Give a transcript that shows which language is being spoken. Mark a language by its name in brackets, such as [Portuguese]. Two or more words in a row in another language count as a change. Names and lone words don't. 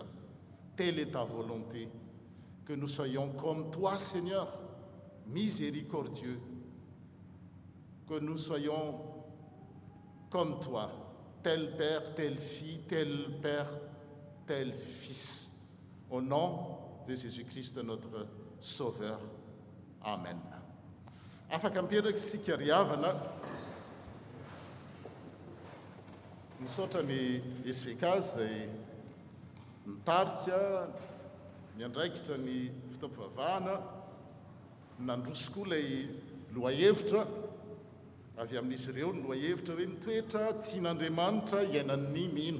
[French] Telle est ta volonté, que nous soyons comme toi, Seigneur, miséricordieux, que nous soyons comme toi, tel père, telle fille, tel père, tel fils. Au nom de Jésus-Christ, notre Sauveur. Amen. [Malagasy] Afaka mipetaka isika riavana, misaotra ny SVK zay mitarika miandraikitra ny fitampivavahana, nandroso koa ilay lohahevitra avy amin'izy ireo, ny lohahevitra hoe mitoetra tian'Andriamanitra iainan'ny mino.